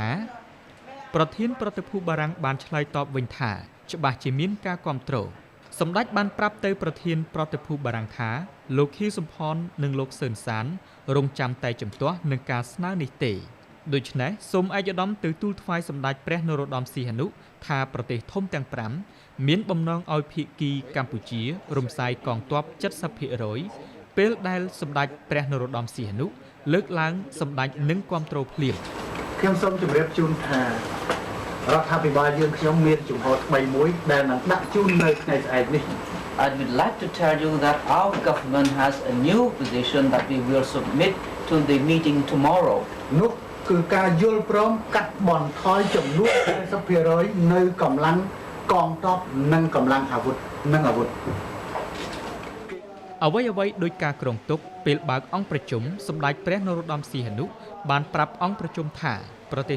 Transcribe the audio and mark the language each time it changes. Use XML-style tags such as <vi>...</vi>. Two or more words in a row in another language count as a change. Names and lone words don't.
<km>ណាប្រធានប្រតិភូបារាំងបានឆ្លើយតបវិញថាច្បាស់ជាមានការគាំទ្រសម្ដេចបានប្រាប់ទៅប្រធានប្រតិភូបារាំងថាលោកខៀវសំផននិងលោកសឿនសានរងចាំតែជំទាស់នឹងការស្នើនេះទេដូច្នេះសូមឯកឧត្តមទៅទូលថ្វាយសម្ដេចព្រះនរោត្តមសីហនុថាប្រទេសធំទាំង5មានបំណងឲ្យភាគីកម្ពុជារំសាយកងទ័ព 70% ពេលដែលសម្ដេចព្រះនរោត្តមសីហនុលើកឡើងសម្ដេចនឹងគាំទ្រភ្លាម ខ្ញុំសូមជម្រាបជូនថារដ្ឋាភិបាលយើងខ្ញុំមានជំហរថ្មីមួយដែលនឹងដាក់ជូននៅថ្ងៃស្អែកនេះ</km> <en>I would like to tell you that our government has a new position that we will submit to the meeting tomorrow.</en> <km>នោះគឺការយល់ព្រមកាត់បន្ថយចំនួន 40% នៅកម្លាំងកងទ័ពនិងកម្លាំងអាវុធ អ្វីដោយការគ្រងទុកពេលបើកអង្គប្រជុំសម្ដេចព្រះនរោត្តមសីហនុបានប្រាប់អង្គប្រជុំថាប្រទេស</km>